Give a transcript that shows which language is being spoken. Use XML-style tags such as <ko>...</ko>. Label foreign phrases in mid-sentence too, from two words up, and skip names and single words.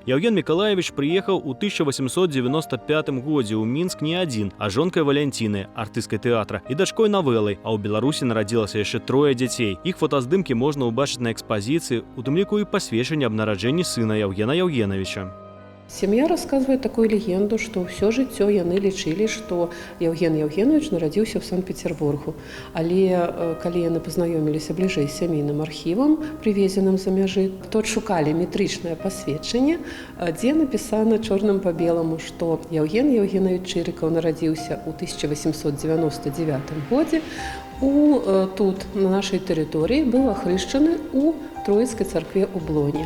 <be>Яўген Мікалаевич прыехаў у 1895 годзе ў Мінск не адзін, а жонкай Валянцінай, артысткай тэатра, і дачкой Навэлай, а ў Беларусі нарадзілася яшчэ 3 дзяцей. Іх фотаздымкі можна ўбачыць на экспазіцыі, у тым ліку і пасведчанне аб нараджэнні сына Яўгена Яўгенавіча.</be> <ru>Семья рассказывает такую легенду, что все</ru> <be>жыццё яны лічылі, што Яўген Яўгенович нарадзіўся ў Санкт-Петербургу. Але калі яны пазнаёміліся бліжэй з сямейным архівам, прывезеным за мяжы, то адшукалі метрычнае пасведчанне, дзе напісана чорным па беламу, што Яўген Яўгенович Чырыкаў нарадзіўся ў 1899 годзе тут, на нашай тэрыторыі, быў ахрышчаны ў Троіцкай царкве ў Блоне.</be>